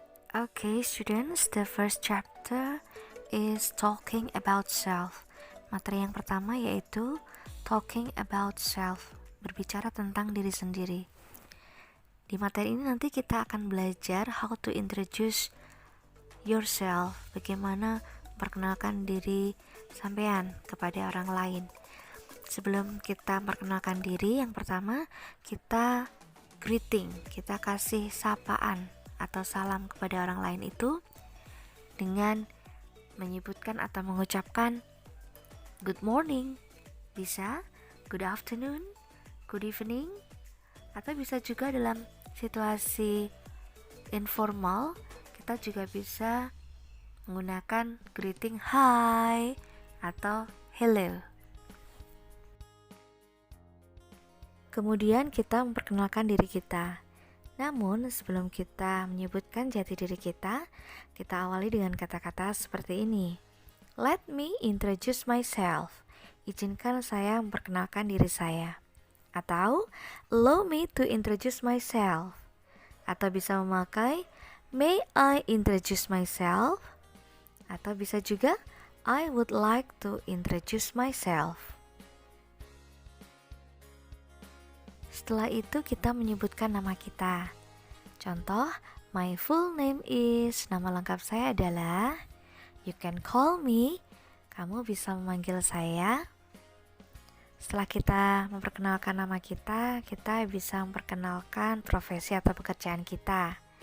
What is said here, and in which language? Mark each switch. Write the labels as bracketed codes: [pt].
[en] Okay, students, the first chapter is talking about self. [id] Materi yang pertama yaitu [en] talking about self, [id] berbicara tentang diri sendiri. Di materi ini nanti kita akan belajar [en] how to introduce yourself, [id] bagaimana memperkenalkan diri sampean kepada orang lain. Sebelum kita memperkenalkan diri, yang pertama kita greeting, kita kasih sapaan atau salam kepada orang lain itu dengan menyebutkan atau mengucapkan [en] good morning, [id] bisa [en] good afternoon, good evening, [id] atau bisa juga dalam situasi informal kita juga bisa menggunakan greeting hi atau hello. Kemudian kita memperkenalkan diri kita. Namun sebelum kita menyebutkan jati diri kita awali dengan kata-kata seperti ini. [en] Let me introduce myself. [id] Izinkan saya memperkenalkan diri saya. Atau [en] allow me to introduce myself. [id] Atau bisa memakai [en] may I introduce myself. [id] Atau bisa juga [en] I would like to introduce myself. [id] Setelah itu kita menyebutkan nama kita. Contoh, [en] my full name is, [id] nama lengkap saya adalah, [en] you can call me, [id] kamu bisa memanggil saya. Setelah kita memperkenalkan nama kita bisa memperkenalkan profesi atau pekerjaan kita.